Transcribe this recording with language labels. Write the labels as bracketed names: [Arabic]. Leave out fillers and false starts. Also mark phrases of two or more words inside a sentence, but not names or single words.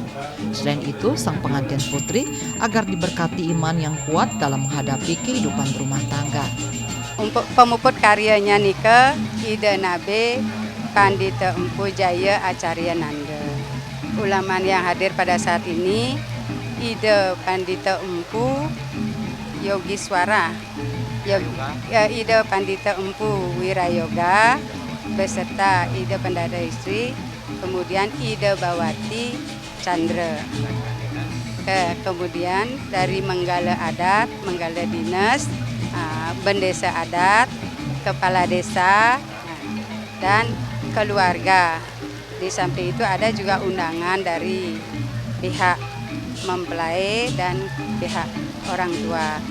[Indonesian] Selain itu, sang pengantin putri agar diberkati iman yang kuat dalam menghadapi kehidupan berumah tangga. Untuk pemuput karyanya Nika Ida Nabe Pandita Empu Jaya Acarya Nanda. Ulama yang hadir pada saat ini Ida Pandita Empu Yogiswara, Ida Pandita Empu Wirayoga beserta Ida Pendada Istri, kemudian Ida Bawati Chandra. Kemudian dari Menggala Adat, Menggala Dinas, Bendesa Adat, Kepala Desa, dan keluarga. Di samping itu ada juga undangan dari pihak mempelai dan pihak orang tua.